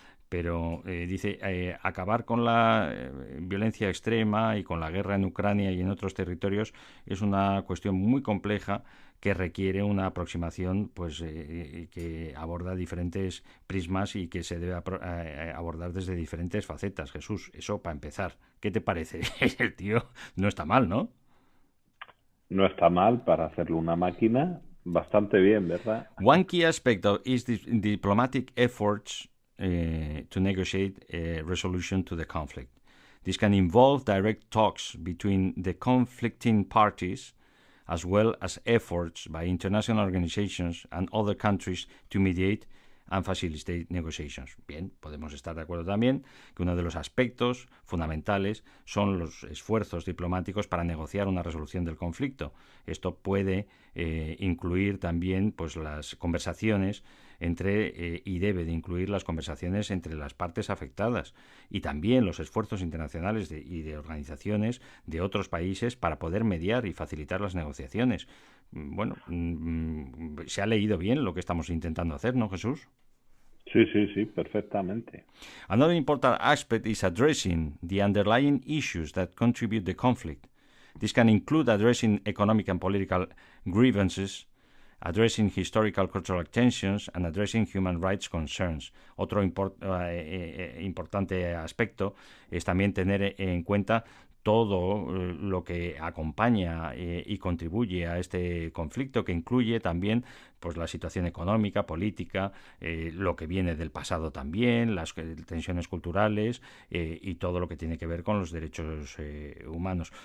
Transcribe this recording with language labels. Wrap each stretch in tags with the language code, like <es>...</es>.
<es>Pero dice, acabar con la violencia extrema y con la guerra en Ucrania y en otros territorios es una cuestión muy compleja que requiere una aproximación pues que aborda diferentes prismas y que se debe abordar desde diferentes facetas. Jesús, eso para empezar. ¿Qué te parece? El tío no está mal, ¿no? No está mal para hacerlo una máquina. Bastante bien, ¿verdad?</es> <en>One key aspect of is diplomatic efforts to negotiate a resolution to the conflict. This can involve direct talks between the conflicting parties, as well as efforts by international organizations and other countries to mediate and facilitate negotiations.</en> <es>Bien, podemos estar de acuerdo también que uno de los aspectos fundamentales son los esfuerzos diplomáticos para negociar una resolución del conflicto. Esto puede incluir también pues las conversaciones y debe de incluir las conversaciones entre las partes afectadas y también los esfuerzos internacionales y de organizaciones de otros países para poder mediar y facilitar las negociaciones. Bueno, se ha leído bien lo que estamos intentando hacer, ¿no, Jesús? Sí, perfectamente.</es> <en>Another important aspect is addressing the underlying issues that contribute to the conflict. This can include addressing economic and political grievances, addressing historical cultural tensions and addressing human rights concerns.</en> <es>Otro importante aspecto es también tener en cuenta todo lo que acompaña y contribuye a este conflicto, que incluye también pues la situación económica, política, lo que viene del pasado también, las tensiones culturales y todo lo que tiene que ver con los derechos humanos.</es>